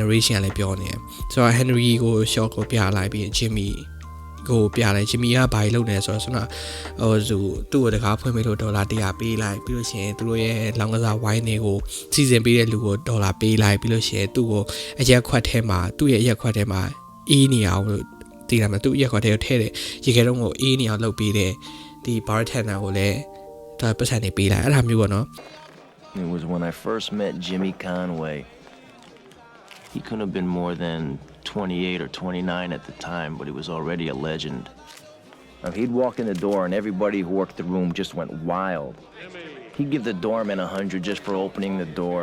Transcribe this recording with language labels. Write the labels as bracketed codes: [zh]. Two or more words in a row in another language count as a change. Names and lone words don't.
[my] narration ကလည်းပြောနေတယ်ဆိုတော့ Henry ကို shot ကိုပြလိုက်ပြီး Jimmy ကိုပြလိုက် Jimmy ကဘာလို့လဲဆိုတော့သူ့ကိုတကားဖွင့်ပေးလို့$100ပေးလိုက်ပြီးလို့ရှိရင်သူတို့ရဲ့လောင်းကစားဝိုင်းတွေကိုစီစဉ်ပေးတဲ့လူကို$ပေးလိုက်ပြီးလို့ရှိရင်သူ့ကိုအရက်ခွက်ထဲမှာသူ့ရဲ့အရက်ခွက်ထဲမှာအေးနေအောင်လို့တည်တယ်မှာသူ့အရက်ခွက်ထဲကိုထည့်တယ်ရေခဲတုံးကိုအေးနေအောင်လုပ်ပေးတဲ့ဒီ bartender ကိုလည်းဒါပတ်စံနေပေးလိုက်အဲ့ဒါမျိုးပေါ့နော် [en] It was when I first met Jimmy Conway. He couldn't have been more than 28 or 29 at the time, but he was already a legend. Now, he'd walk in the door and everybody who worked the room just went wild. He'd give the doorman $100 just for opening the door.